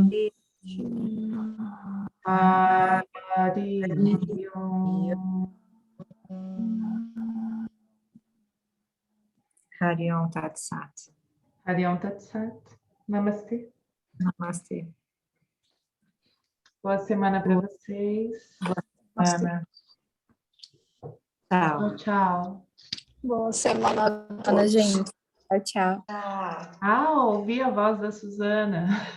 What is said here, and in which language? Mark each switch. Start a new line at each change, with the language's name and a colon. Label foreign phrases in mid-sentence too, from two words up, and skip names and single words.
Sanskrit: Hari Om. Hari Om Tat Sat. Hari Om Tat Sat.
Portuguese: Namastê. Namastê. Boa semana para vocês. Ana. Tchau. Tchau. Boa semana a Ana, todos. gente. Tchau, tchau. Ouvi a voz da Suzana.